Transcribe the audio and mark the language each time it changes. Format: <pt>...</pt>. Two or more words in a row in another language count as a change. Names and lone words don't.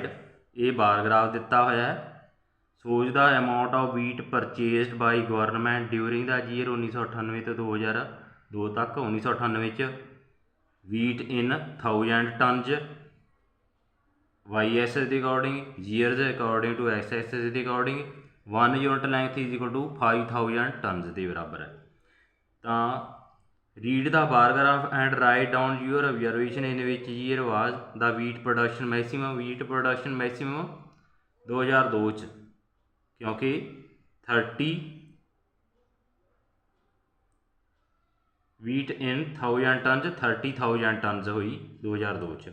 <pa>ਇਹ</pa> <en>bar graph</en> <pa>ਦਿੱਤਾ ਹੋਇਆ ਹੈ।</pa> <en>shows the amount of wheat purchased by government during the year 1998</en> <pa>ਤੋਂ 2002 ਤੱਕ।</pa> <en>1998 'ਚ wheat in 1000 tons, YS ਦੇ ਅਕੋਰਡਿੰਗ, years according to XS ਦੇ ਅਕੋਰਡਿੰਗ 1 unit length is equal to 5000 tons</en> <pa>ਦੇ ਬਰਾਬਰ ਹੈ।</pa> <en>ਤਾਂ read the bar graph and write down your observation in which year was the wheat production maximum. wheat production maximum 2002</en> <pa>'ਚ, ਕਿਉਂਕਿ</pa> <en>30 wheat in 1000 tons 30,000 tons</en> <pa>ਹੋਈ 2002 'ਚ।</pa>